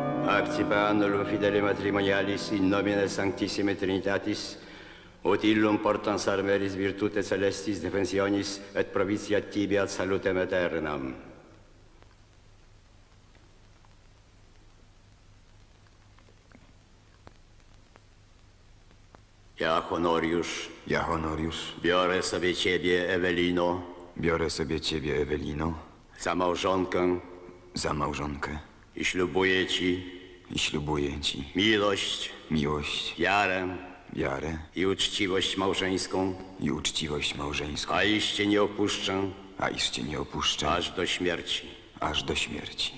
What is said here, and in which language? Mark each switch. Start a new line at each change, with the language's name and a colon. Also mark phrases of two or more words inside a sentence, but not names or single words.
Latin: Accipe annulum fidele matrimonialis in nomine Sanctissime Trinitatis, ut illum portans armeris virtute celestis defensionis et provitia tibi ad salutem aeternam.
Polish: Ja, Honoriusz, biorę sobie ciebie, Ewelino, za małżonkę i ślubuję ci miłość, wiarę i uczciwość małżeńską, a iż cię nie opuszczę aż do śmierci.